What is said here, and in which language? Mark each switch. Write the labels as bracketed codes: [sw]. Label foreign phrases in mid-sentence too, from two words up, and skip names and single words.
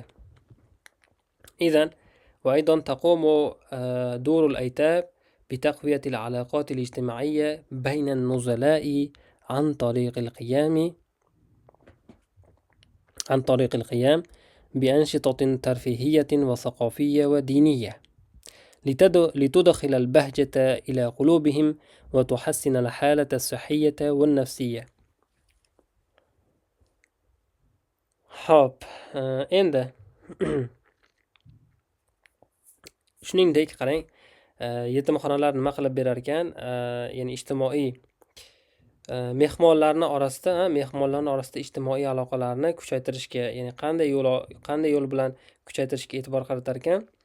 [ar] إذن وأيضا تقوم دور الأيتام بتقوية العلاقات الاجتماعية بين النزلاء عن طريق القيام بأنشطة ترفيهية وثقافية ودينية لتدخل البهجة إلى قلوبهم وتحسن الحالة الصحية والنفسية. [uz] endi shuningdek qarang, yetimxonalar nima qilib berar ekan, ya'ni ijtimoiy mehmonlarni orasida ijtimoiy aloqalarni kuchaytirishga, ya'ni qanday yo'l bilan kuchaytirishga e'tibor qaratar ekan.